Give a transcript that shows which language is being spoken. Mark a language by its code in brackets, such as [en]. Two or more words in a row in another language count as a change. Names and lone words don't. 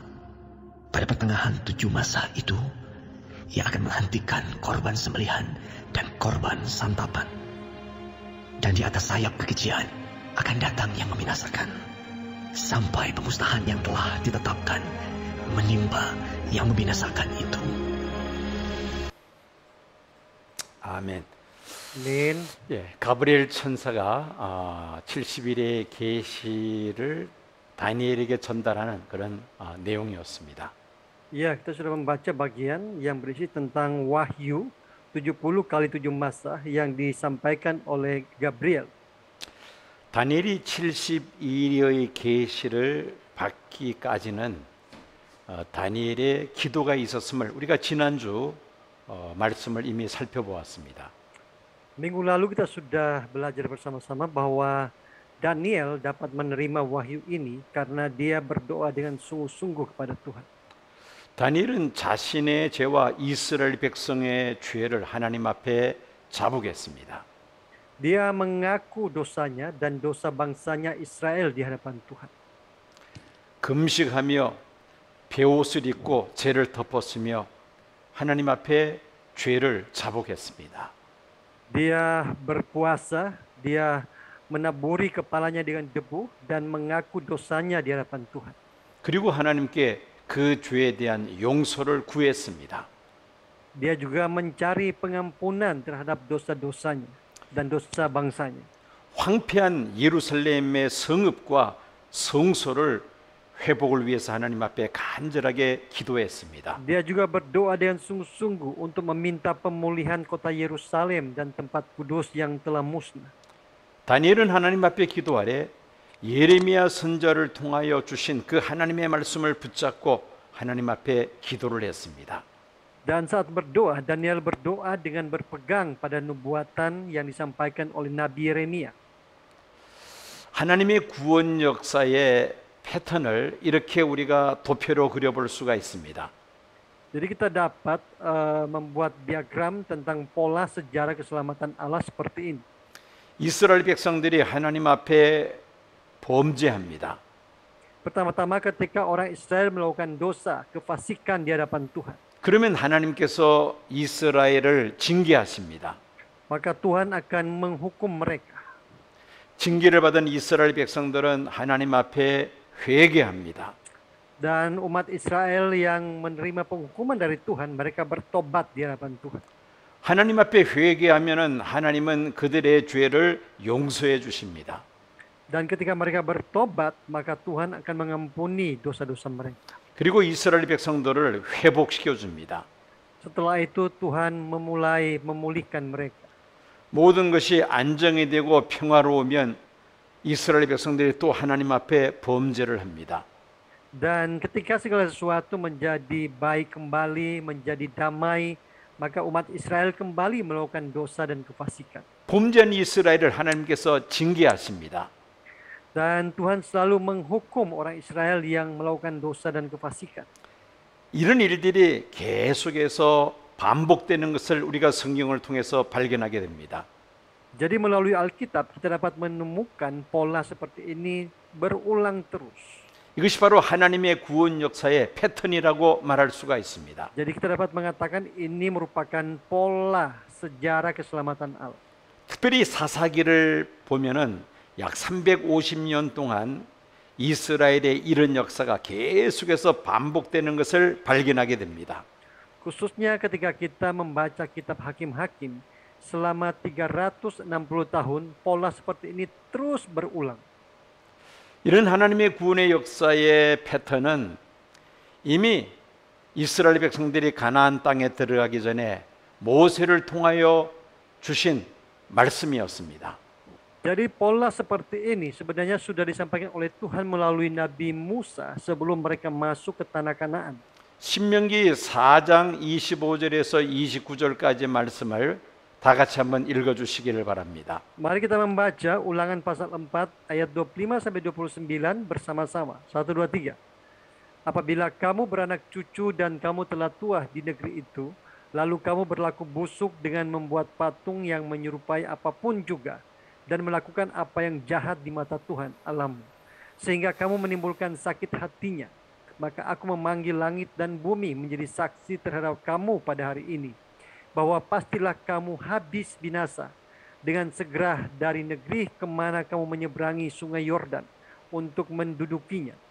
[id] Pada pertengahan 7 masa itu, ia akan menghentikan korban sembelihan dan korban santapan. Dan di atas sayap kekejian akan datang yang membinasakan, sampai pemusnahan yang telah ditetapkan menimpa yang membinasakan itu. [ko] 아멘. [id] Amin. [ko] 예, 가브리엘 천사가 70일의 계시를 다니엘에게 전달하는 그런 내용이었습니다. [id] Ya, kita sudah membaca bagian yang berisi tentang wahyu 70 kali 7 masa yang disampaikan oleh Gabriel. [ko] 다니엘이 72일의 계시를 받기까지는 다니엘의 기도가 있었음을 우리가 지난주 말씀을 이미 살펴보았습니다. [id] Minggu lalu kita sudah belajar bersama-sama bahwa Daniel dapat menerima wahyu ini karena dia berdoa dengan sungguh-sungguh kepada Tuhan. [ko] 다니엘은 자신의 죄와 이스라엘 백성의 죄를 하나님 앞에 자복했습니다. [id] Dia mengaku dosanya dan dosa bangsanya Israel di hadapan Tuhan. [ko] 금식하며 베옷을 입고 죄를 덮었으며 하나님 앞에 죄를 자복했습니다. [id] Dia berpuasa, dia menaburi kepalanya dengan debu dan mengaku dosanya di hadapan Tuhan. [ko] 그리고 하나님께 그 죄에 대한 용서를 구했습니다. [id] Dia juga mencari pengampunan terhadap dosa-dosanya dan dosa bangsanya. [ko] 황폐한 예루살렘의 성읍과 성소를 회복을 위해서 하나님 앞에 간절하게 기도했습니다. [id] Dia juga berdoa dengan sungguh-sungguh untuk meminta pemulihan kota Yerusalem dan tempat kudus yang telah musnah. [ko] 다니엘은 하나님 앞에 기도하래 예레미야 선지자를 통하여 주신 그 하나님의 말씀을 붙잡고 하나님 앞에 기도를 했습니다. [id] Dan saat berdoa, Daniel berdoa dengan berpegang pada nubuatan yang disampaikan oleh Nabi Yeremia. [ko] 하나님의 구원 역사의 패턴을 이렇게 우리가 도표로 그려볼 수가 있습니다. [id] Jadi kita dapat membuat diagram tentang pola sejarah keselamatan Allah seperti ini. [ko] 이스라엘 백성들이 하나님 앞에 범죄합니다. [id] Pertama-tama ketika orang Israel melakukan dosa, kefasikan di hadapan Tuhan. [ko] 그러면 하나님께서 이스라엘을 징계하십니다. [id] Maka Tuhan akan menghukum mereka. [ko] 징계를 받은 이스라엘 백성들은 하나님 앞에 회개합니다. [id] Dan umat Israel yang menerima penghukuman dari Tuhan, mereka bertobat di hadapan Tuhan. [ko] 하나님 앞에 회개하면은 하나님은 그들의 죄를 용서해 주십니다. [id] Dan ketika mereka bertobat, maka Tuhan akan mengampuni dosa-dosa mereka. [ko] 그리고 이스라엘 백성들을 회복시켜 줍니다. [id] Setelah itu Tuhan memulai memulihkan mereka. [ko] 모든 것이 안정이 되고 평화로우면 이스라엘 백성들이 또 하나님 앞에 범죄를 합니다. [id] Dan ketika segala sesuatu menjadi baik kembali, menjadi damai, maka umat Israel kembali melakukan dosa dan kefasikan. [ko] 범죄한 이스라엘을 하나님께서 징계하십니다. [id] Dan Tuhan selalu menghukum orang Israel yang melakukan dosa dan kefasikan. [ko] 이런 일들이 계속해서 반복되는 것을 우리가 성경을 통해서 발견하게 됩니다. [id] Jadi melalui Alkitab kita dapat menemukan pola seperti ini berulang terus. [ko] 이것이 바로 하나님의 구원 역사의 패턴이라고 말할 수가 있습니다. [id] Jadi kita dapat mengatakan ini merupakan pola sejarah keselamatan Allah. [ko] 특별히 사사기를 보면은 약 350년 동안 이스라엘의 이런 역사가 계속해서 반복되는 것을 발견하게 됩니다. [id] Khususnya ketika kita membaca kitab Hakim-Hakim, selama 360 tahun pola seperti ini terus berulang. [ko] 이런 하나님의 구원의 역사의 패턴은 이미 이스라엘 백성들이 가나안 땅에 들어가기 전에 모세를 통하여 주신 말씀이었습니다. [id] Jadi pola seperti ini sebenarnya sudah disampaikan oleh Tuhan melalui Nabi Musa sebelum mereka masuk ke tanah Kanaan. [ko] 신명기 4장 25절에서 29절까지 말씀을 다 같이 한번 읽어 주시기를 바랍니다. [id] Mari kita membaca Ulangan pasal 4 ayat 25 sampai 29 bersama-sama. 1 2 3. Apabila kamu beranak cucu dan kamu telah tua di negeri itu, lalu kamu berlaku busuk dengan membuat patung yang menyerupai apapun juga dan melakukan apa yang jahat di mata Tuhan Allahmu, sehingga kamu menimbulkan sakit hatinya, maka aku memanggil langit dan bumi menjadi saksi terhadap kamu pada hari ini, bahwa pastilah kamu habis binasa dengan segera dari negeri kemana kamu menyeberangi sungai Yordan untuk mendudukinya.